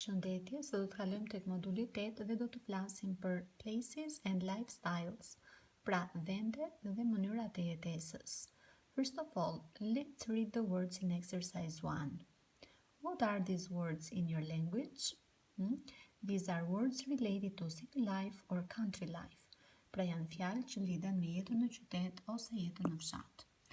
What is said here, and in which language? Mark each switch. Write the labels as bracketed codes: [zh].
[sq] Shëndetje, sot do të kalojmë tek moduli 8 dhe do të flasim për [en] places and lifestyles, [sq] pra vende dhe mënyrat e jetesës. [en] First of all, let's read the words in exercise 1. What are these words in your language? These are words related to city life or country life. [sq] Pra janë fjalë që lidhen me jetën në qytet ose jetën në fshat.